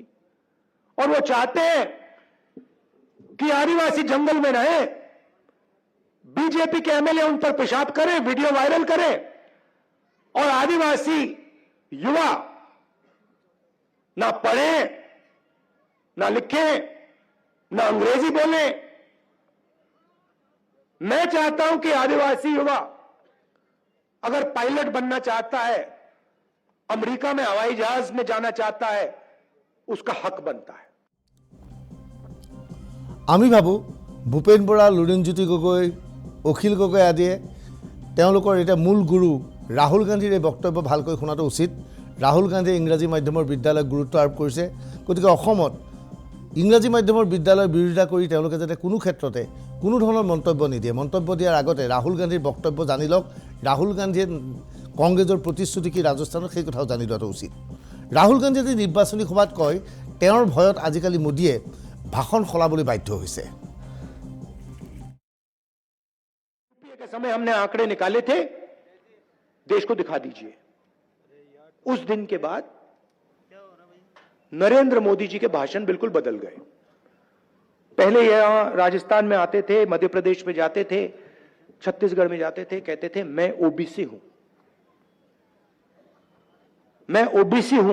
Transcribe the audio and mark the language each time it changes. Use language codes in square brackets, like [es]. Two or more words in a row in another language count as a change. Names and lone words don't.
[hi] और वो चाहते हैं कि आदिवासी जंगल में रहे, बीजेपी के एमएलए उन पर पेशाब करें, वीडियो वायरल करें, और आदिवासी युवा ना पढ़ें, ना लिखें, ना अंग्रेजी बोलें। मैं चाहता हूं कि आदिवासी युवा अगर पायलट बनना चाहता है, अमेरिका में हवाई जहाज में जाना चाहता है, उसका हक बनता है। [as] আমি ভাবো ভূপেন বৰা, লুৰিণজ্যোতি গগৈ, অখিল গগৈ আদিয়ে তেওঁলোকৰ এতিয়া মূল গুৰু ৰাহুল গান্ধীৰ এই বক্তব্য ভালকৈ শুনাটো উচিত। ৰাহুল গান্ধীয়ে ইংৰাজী মাধ্যমৰ বিদ্যালয়ক গুৰুত্ব আৰোপ কৰিছে, গতিকে অসমত ইংৰাজী মাধ্যমৰ বিদ্যালয়ৰ বিৰোধিতা কৰি তেওঁলোকে যাতে কোনো ক্ষেত্ৰতে কোনো ধৰণৰ মন্তব্য নিদিয়ে। মন্তব্য দিয়াৰ আগতে ৰাহুল গান্ধীৰ বক্তব্য জানি লওক, ৰাহুল গান্ধীয়ে কংগ্ৰেছৰ প্ৰতিশ্ৰুতি কি ৰাজস্থানত সেই কথাও জানি লোৱাটো উচিত। ৰাহুল গান্ধীয়ে যদি নিৰ্বাচনী সভাত কয় তেওঁৰ ভয়ত আজিকালি মোদীয়ে ভাষণ সলাবলৈ বাধ্য হৈছে। [hi] के समय हमने आंकड़े निकाले थे, देश को दिखा दीजिए। उस दिन के बाद नरेंद्र मोदी जी के भाषण बिल्कुल बदल गए। पहले यहां राजस्थान में आते थे, मध्य प्रदेश में जाते थे, छत्तीसगढ़ में जाते थे, कहते थे मैं ओबीसी हूं, मैं ओबीसी हूं।